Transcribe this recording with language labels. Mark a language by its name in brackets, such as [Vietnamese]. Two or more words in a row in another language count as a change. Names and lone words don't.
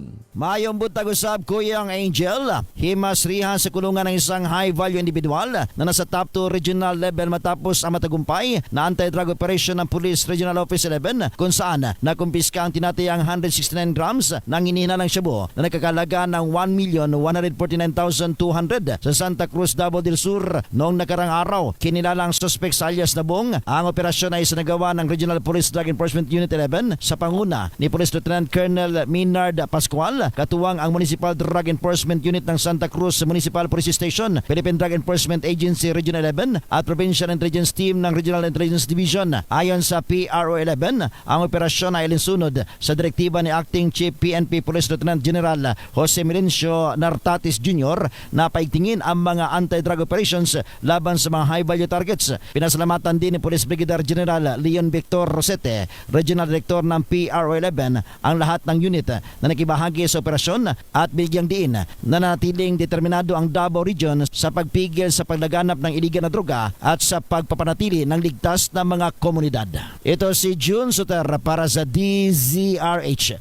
[Cebuano] Mayong buntag usab, [Filipino] Kuyang Angel. Himasrihan sa kulungan ng isang [English] high-value individual [Filipino] na nasa [English] top 2 regional level [Filipino] matapos ang matagumpay na [English] anti-drug operation [Filipino] ng Police Regional Office 11 kung saan nakumpiska ang tinatayang 169 grams ng hinihinalang shabu na nagkakalaga ng 1,149,200 sa Santa Cruz, Davao del Sur noong nakarang araw. Kinilalang suspect sa alias Nabong. Ang operasyon ay isinagawa ng Regional Police Drug Enforcement Unit 11 sa panguna ni Police Lieutenant Colonel Minard Pascual, katuwang ang Municipal Drug Enforcement Unit ng Santa Cruz Municipal Police Station, Philippine Drug Enforcement Agency Region 11 at Provincial Intelligence Team ng Regional Intelligence Division. Ayon sa PRO 11, ang operasyon ay alinsunod sa direktiba ni Acting Chief PNP Police Lieutenant General Jose Melencio Nartatis Jr. na paigtingin ang mga [English] anti-drug operations [Filipino] laban sa mga [English] high-value targets. [Filipino] Pinasalamatan din ni Police Brigadier General Leon Victor Rosete, Regional Director ng PRO 11, ang lahat ng unit na nakibahagi sa operasyon at bigyang diin na nanatiling determinado ang Davao Region sa pagpigil sa paglaganap ng iligal na droga at sa pagpapanatili ng ligtas na mga komunidad. Ito si June Soter para sa DZRH.